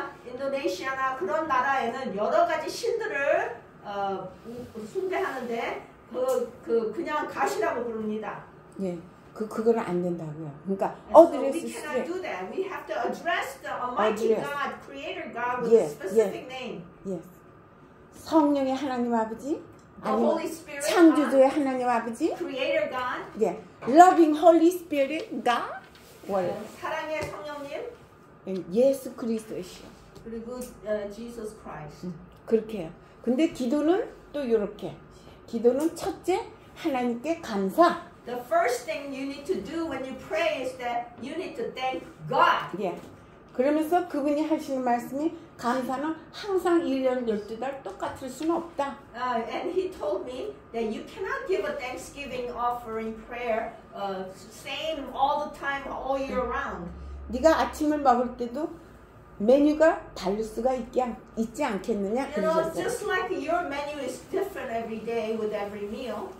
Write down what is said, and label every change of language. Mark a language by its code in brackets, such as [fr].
[ko] 인도네시아나 그런 나라에는 여러 가지 신들을 숭배하는데 그냥 가시라고 부릅니다. 예, 그거는 안 된다고요. 그러니까 [en] So we cannot do that. We have to address the Almighty God, Creator God, with a specific name. [ko] Yes. 성령의 하나님 아버지, [en] The Holy Spirit, [ko] 창조주의 하나님 아버지, [en] Creator God, 예, Loving Holy Spirit God, [ko] 사랑의 성령님, 예수 그리스도시요. [en] 그리고 Jesus Christ. [ko] 그렇게 해요. 근데 기도는 또 이렇게. 기도는 첫째 하나님께 감사. [en] The first thing you need to do when you pray is that you need to thank God. [ko] 예. 그러면서 그분이 하시는 말씀이 감사는 항상 1년 12달 똑같을 수는 없다. [en] And he told me that you cannot give a Thanksgiving offering prayer same all the time, all year round. [ko] 네가 아침을 먹을 때도 메뉴가 다를 수가 있지 않겠느냐 그러셨어요. [en] Just like your menu is different every day with every meal.